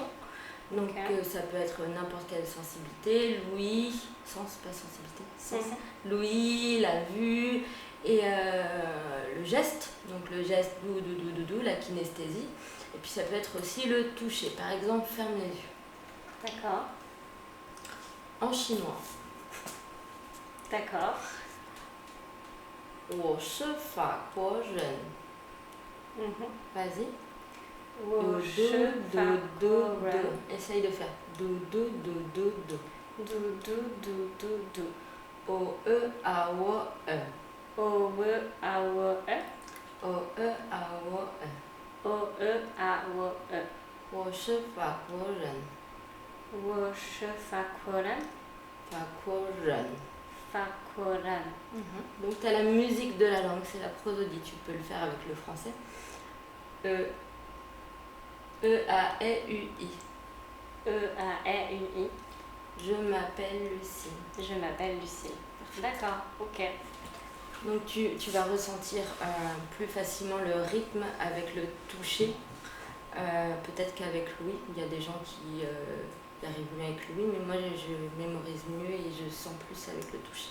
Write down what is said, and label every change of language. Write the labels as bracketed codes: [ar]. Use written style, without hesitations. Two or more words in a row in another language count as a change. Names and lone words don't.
[fr] Donc ça peut être n'importe quelle sensibilité, l'ouïe, sens, pas sensibilité, sens, l'ouïe, la vue et le geste. Donc le geste dou dou dou dou dou, la kinesthésie. Et puis ça peut être aussi le toucher. Par exemple, ferme les yeux. D'accord. En chinois. D'accord. [zh] 我是法国人. [fr] Vas-y. Do, do, do, do. Essaye de faire. Do, do, do, do, do. Do, do, do, do, do. O, E, A, O, E. O, E, A, O, E. O, E, A, O, E. O, E, A, O, E. [zh] 我是法国人. 我是法国人. 法国人. 法国人. [fr] Donc tu as la musique de la langue, c'est la prosodie, tu peux le faire avec le français. E-A-E-U-I. E-A-E-U-I. Je m'appelle Lucie. Je m'appelle Lucie. D'accord, ok. Donc tu vas ressentir plus facilement le rythme avec le toucher. Peut-être qu'avec Louis, il y a des gens qui y arrivent mieux avec Louis, mais moi je mémorise mieux et je sens plus avec le toucher.